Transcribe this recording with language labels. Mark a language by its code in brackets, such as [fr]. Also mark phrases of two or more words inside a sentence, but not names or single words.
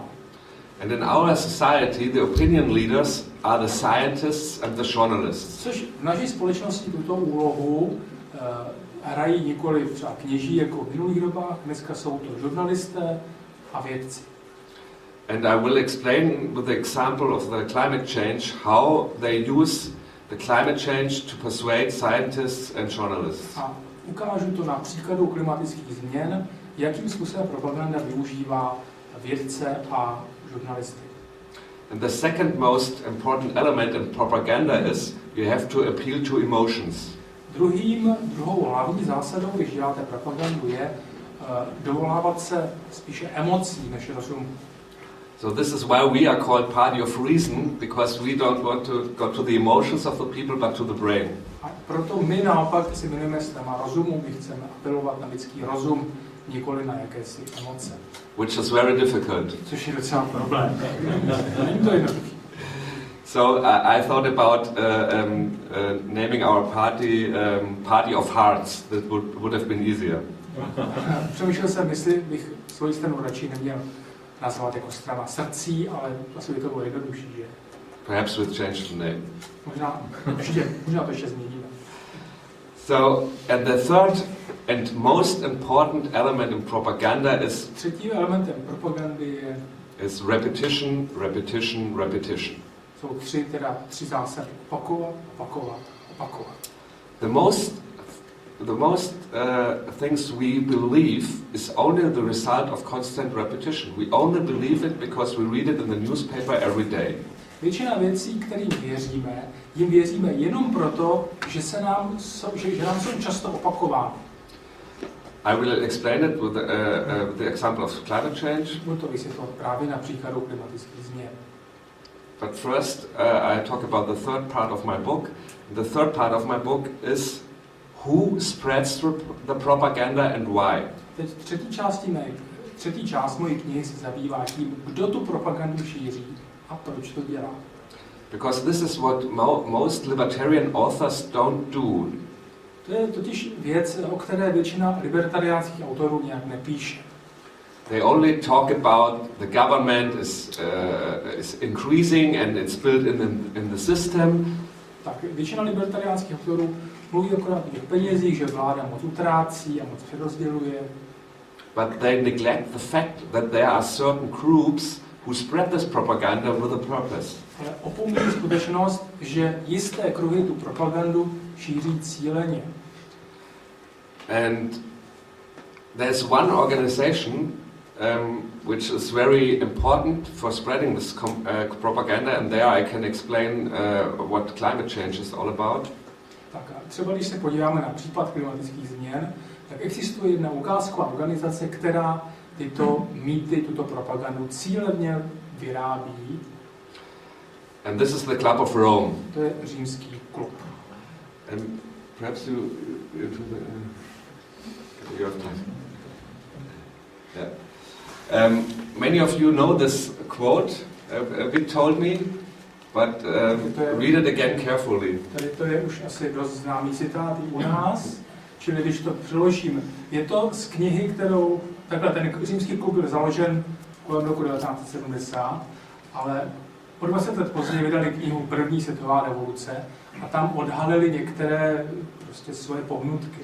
[en] And in our society, the opinion leaders are the scientists and the journalists. [cs] Což v naší společnosti tuto úlohu hrají nikoli třeba kněží jako v minulých dobách, dneska jsou to žurnalisté a vědci. [en] And I will explain with the example of the climate change how they use the climate change to persuade scientists and journalists. [cs] A ukážu to na příkladu klimatických změn, jakým způsobem propaganda využívá vědce a žurnalisty. [en] And the second most important element in propaganda is you have to appeal to emotions. [cs] Druhou hlavní zásadou, když děláte propagandu, je dovolávat se spíše emocí než rozumu. [en] So this is why we are called party of reason, because we don't want to go to the emotions of the people, but to the brain. [cs] A proto my naopak si jmenujeme téma rozumu, my chceme apelovat na lidský rozum, nikoli na jakési emoce. [en] Which is very difficult. [cs] Což je docela problém. Není to jednoduché. [en] So I thought about naming our party Party of Hearts. That would have been easier. [cs] Přemýšlel jsem, jestli bych svoji stranu radši neměl nazvat jako strana srdcí, ale asi by to bylo jednodušší, že? [en] Perhaps we'll change the name. [cs] Možná to ještě změníme. [en] So, and the third and most important element in propaganda is [cs] Třetím elementem propagandy [en] is repetition, repetition, repetition. [cs] Jsou tři zásady. Opakovat. [en] The most things we believe is only the result of constant repetition. We only believe it because we read it in the newspaper every day. [cs] Většina věcí, kterým jim věříme jenom proto, že nám jsou často opakovány. [en] I will explain it with the example of climate change. [cs] Budu to vysvětlovat právě na příkladu klimatických změn. [en] But first, I talk about the third part of my book. The third part of my book is who spreads the propaganda and why. [cs] Teď třetí část mojí knihy se zabývá tím, kdo tu propagandu šíří a proč to dělá. [en] Because this is what most libertarian authors don't do. [cs] To je totiž věc, o které většina libertariánských autorů nějak nepíše. [en] They only talk about the government is increasing and it's built in the system. [cs] Tak většina libertariánských autorů mluví akorát o těch penězích, že vláda moc utrácí a moc přerozděluje. [en] But they neglect the fact that there are certain groups who spread this propaganda with a purpose. [cs] Ale opomíjí skutečnost, že jisté kruhy tu propagandu šíří cíleně. [en] And there's one organization which is very important for spreading this propaganda, and there I can explain what climate change is all about. [cs] Tak a třeba když se podíváme na případ klimatických změn, tak existuje jedna ukázková organizace, která tyto mýty, tuto propagandu cíleně vyrábí. [en] And this is the Club of Rome. [cs] To je římský klub. [en] And perhaps you have time. Yeah. Many of you know this quote. Vic told me, but read it again carefully. [cs] Tady to je už asi dost známý citát i u nás, čili když to přeložím, je to z knihy, kterou, takhle ten římský klub byl založen kolem roku 1970, ale o 20 let později vydali knihu První světová revoluce a tam odhalili některé prostě svoje pohnutky.